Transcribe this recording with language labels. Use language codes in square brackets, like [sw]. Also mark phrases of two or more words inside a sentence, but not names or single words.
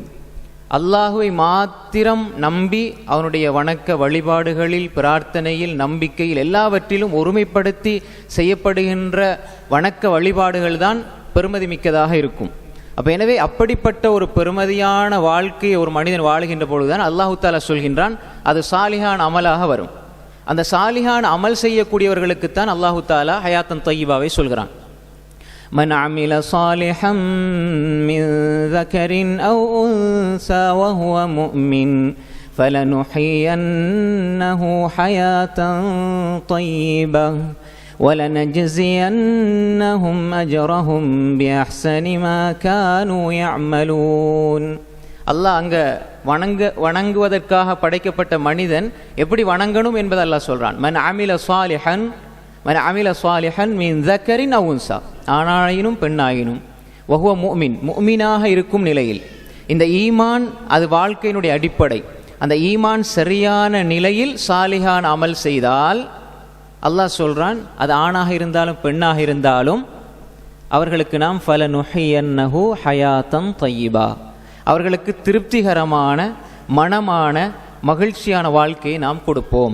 [ta] அல்லாஹுவை மாத்திரம் நம்பி அவனுடைய வணக்க வழிபாடுகளில், பிரார்த்தனையில், நம்பிக்கையில் எல்லாவற்றிலும் ஒருமைப்படுத்தி செய்யப்படுகின்ற வணக்க வழிபாடுகள் தான் பெருமதி மிக்கதாக இருக்கும். அப்போ எனவே அப்படிப்பட்ட ஒரு பெருமதியான வாழ்க்கையை ஒரு மனிதன் வாழுகின்ற பொழுதுதான் அல்லாஹு தஆலா சொல்கின்றான் அது [ar] صالح عمل [ta] வரும். அந்த [ar] صالح عمل [ta] செய்யக்கூடியவர்களுக்குத்தான் அல்லாஹு தஆலா [ar] حياة طيبة [ta] சொல்கிறான். [ar] من عمل صالحا من ذكر أو أنثى وهو مؤمن فلنحيينه حياة طيبة وَلَنَجْزِيَنَّهُمْ أَجْرَهُمْ بِأَحْسَنِ مَا كَانُوا يَعْمَلُونَ. [ta] அல்லாஹ் அங்கே வணங்குவதற்காக படைக்கப்பட்ட மனிதன் எப்படி வணங்கணும் என்பதை அல்லாஹ் சொல்கிறான். [ar] من عمل صالحا من ذكرٍ أو أنثى, [ta] ஆணாயினும் பெண்ணாயினும், [ar] وهو مؤمن, [ta] முஃமினாக இருக்கும் நிலையில். இந்த ஈமான் அது வாழ்க்கையினுடைய அடிப்படை. அந்த ஈமான் சரியான நிலையில் [ar] صالح عمل [ta] செய்தால் அல்லாஹ் சொல்கிறான் அது ஆணாக இருந்தாலும் பெண்ணாக இருந்தாலும் அவர்களுக்கு நாம் [ar] فلنحيينه حياة طيبة, [ta] அவர்களுக்கு திருப்திகரமான மனமான மகிழ்ச்சியான வாழ்க்கையை நாம் கொடுப்போம்.